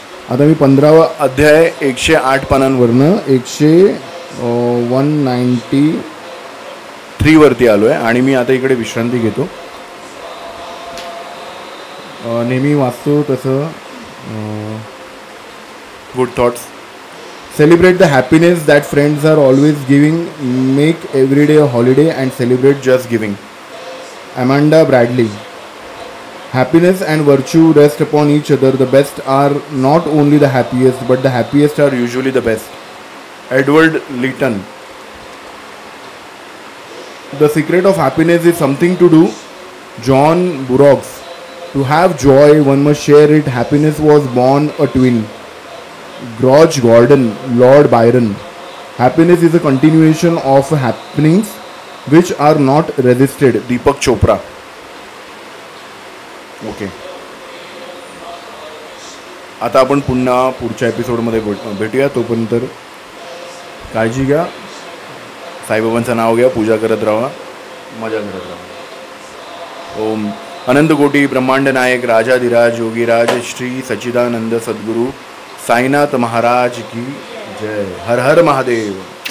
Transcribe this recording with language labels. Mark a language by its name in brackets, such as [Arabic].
[Marathi] आता मी 15वा अध्याय 108 पानांवरनं 193 वरती आलोय आणि मी आता इकडे विश्रांती घेतो. नेहमी वाचतो तसं good thoughts. [English] Celebrate the happiness that friends are always giving. Make every day a holiday and celebrate just giving. Amanda Bradley. Happiness and virtue rest upon each other. The best are not only the happiest, but the happiest are usually the best. Edward Leeton. The secret of happiness is something to do. John Burroughs. To have joy, one must share it. Happiness was born a twin. George Gordon, Lord Byron. Happiness is a continuation of happenings which are not resisted. Deepak Chopra. Okay. [Marathi] आता आपण पुन्हा पुढच्या एपिसोडमध्ये भेटूया. तोपर्यंत काळजी घ्या, साईबाबांचं नाव घ्या, पूजा करत राहा, मजा करत राहा. ओम अनंत कोटी ब्रह्मांड नायक राजाधिराज योगीराज श्री सच्चिदानंद सद्गुरु साईनाथ महाराज की जय. हर हर महादेव.